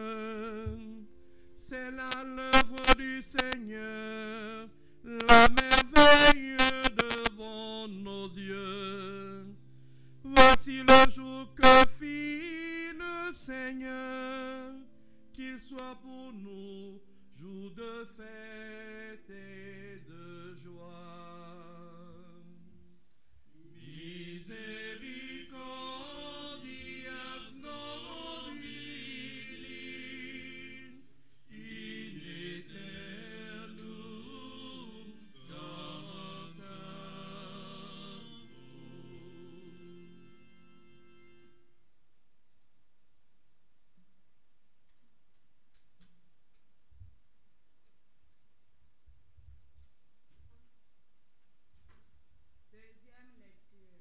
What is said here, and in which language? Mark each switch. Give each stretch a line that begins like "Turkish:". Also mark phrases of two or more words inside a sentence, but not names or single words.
French: C'est là l'œuvre du Seigneur, la merveille devant nos yeux. Voici le jour que fit le Seigneur, qu'il soit pour nous jour de fête et de joie.
Latin: Misericordias nobili in aeternum cantamus.
French: Deuxième lecture.